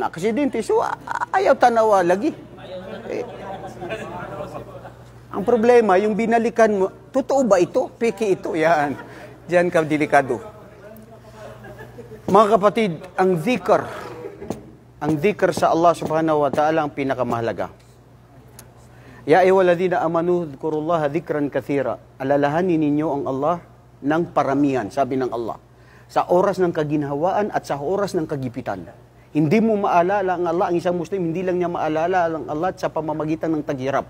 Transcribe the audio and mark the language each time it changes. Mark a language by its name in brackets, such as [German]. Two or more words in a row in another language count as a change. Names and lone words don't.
[Filipino] Nakasidente, so [Cebuano] ayaw tanawa lagi. [Filipino] Ang problema, yung binalikan mo, totoo ba ito? Peke ito? Yan. Diyan ka delikado. Mga kapatid, ang dhikr sa Allah [Arabic] سبحانه وتعالى [Filipino] ang pinakamahalaga. [Arabic] يا أيها الذين آمنوا اذكروا الله ذكرا كثيرا. [Filipino] Alalahanin ninyo ang Allah ng paramihan, sabi ng Allah. Sa oras ng kaginhawaan at sa oras ng kagipitan. Hindi mo maalala ang Allah, ang isang Muslim, hindi lang niya maalala ang Allah sa pamamagitan ng taghirap.